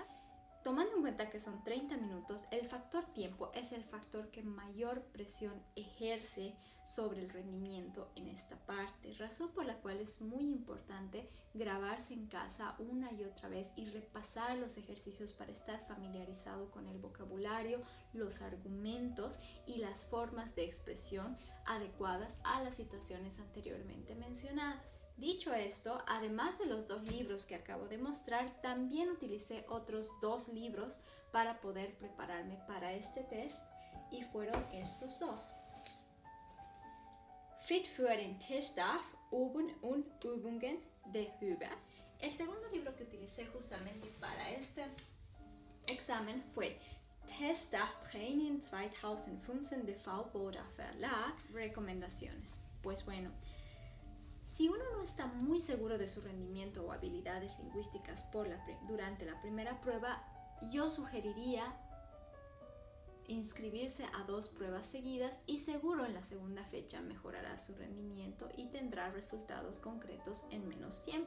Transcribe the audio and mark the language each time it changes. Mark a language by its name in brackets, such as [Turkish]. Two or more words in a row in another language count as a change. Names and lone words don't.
[Spanish] Tomando en cuenta que son 30 minutos, el factor tiempo es el factor que mayor presión ejerce sobre el rendimiento en esta parte, razón por la cual es muy importante grabarse en casa una y otra vez y repasar los ejercicios para estar familiarizado con el vocabulario, los argumentos y las formas de expresión adecuadas a las situaciones anteriormente mencionadas. Dicho esto, además de los 2 libros que acabo de mostrar, también utilicé otros 2 libros para poder prepararme para este test y fueron estos 2. Fit für den TestDAF, Üben und Übungen de Huber. El segundo libro que utilicé justamente para este examen fue TestDAF Training 2015 de VBODA Verlag. Recomendaciones. Pues bueno, si uno no está muy seguro de su rendimiento o habilidades lingüísticas durante la primera prueba, yo sugeriría inscribirse a 2 pruebas seguidas y seguro en la segunda fecha mejorará su rendimiento y tendrá resultados concretos en menos tiempo.